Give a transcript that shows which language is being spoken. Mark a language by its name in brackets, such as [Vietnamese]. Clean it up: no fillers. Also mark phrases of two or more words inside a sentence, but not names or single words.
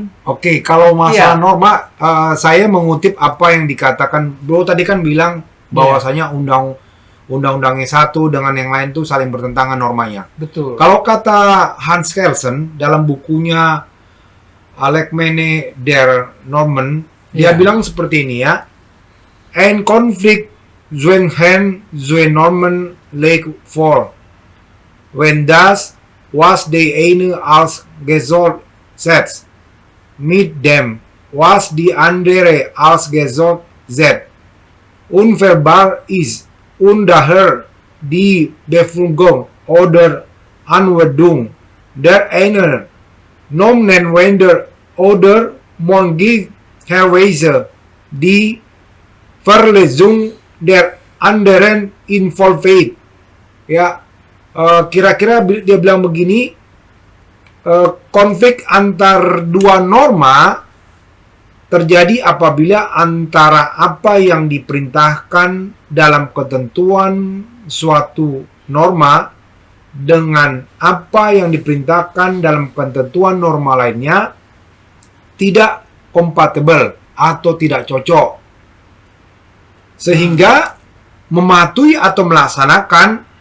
[Indonesian] Oke, kalau masalah norma, saya mengutip apa yang dikatakan Bro tadi kan bilang bahwasanya undang-undangnya satu dengan yang lain tuh saling bertentangan normanya. Betul. Kalau kata Hans Kelsen dalam bukunya Allgemeine der Normen, dia bilang seperti ini ya. [German] Ein Konflikt zwischen zwei Normen liegt vor. Wenn das, was die eine als Gesetz mit dem, was die andere als Gesetz unvereinbar ist und daher die Befolgung oder Anwendung der einen Normenwender oder Teilweise die Verletzung der anderen involviert. [Indonesian] Ya, kira-kira dia bilang begini, konflik antar dua norma terjadi apabila antara apa yang diperintahkan dalam ketentuan suatu norma dengan apa yang diperintahkan dalam ketentuan norma lainnya tidak kompatibel atau tidak cocok, sehingga mematuhi atau melaksanakan